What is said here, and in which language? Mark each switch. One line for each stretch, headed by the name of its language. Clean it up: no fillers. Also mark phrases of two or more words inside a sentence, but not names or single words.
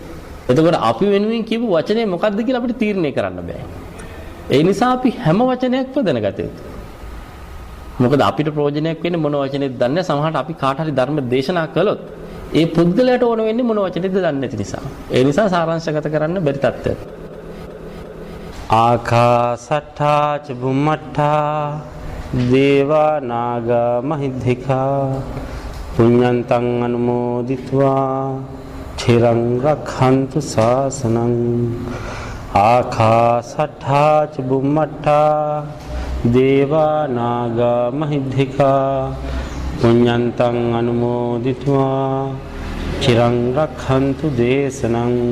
Sinhala: එතකොට අපි වෙනුවෙන් කියපු වචනේ මොකක්ද කියලා අපිට තීරණය කරන්න බෑ. ඒ නිසා අපි හැම වචනයක්ම දැනගත යුතුයි. මොකද අපිට ප්‍රයෝජනයක් වෙන්නේ මොන වචනේද දන්නේ. සමහරට අපි කාට හරි ධර්ම දේශනා කළොත් ඒ පුද්ගලයාට ඕන වෙන්නේ මොන වචනේද දන්නේ නැති නිසා. ඒ නිසා සාරාංශගත කරන්න බැරි තත්ත්වයක්.
Pali: ආකාසට්ඨා ච බුම්මට්ඨා දේවා නාග මහිද්దికා පුඤ්ඤන්තං අනුමෝදිත්වා චිරං රක්ඛන්තු ශාසනං. ආකාසට්ඨා ච බුම්මට්ඨා දේවා නාග මහිද්దికා පුඤ්ඤන්තං අනුමෝදිත්වා චිරං රක්ඛන්තු දේශනං.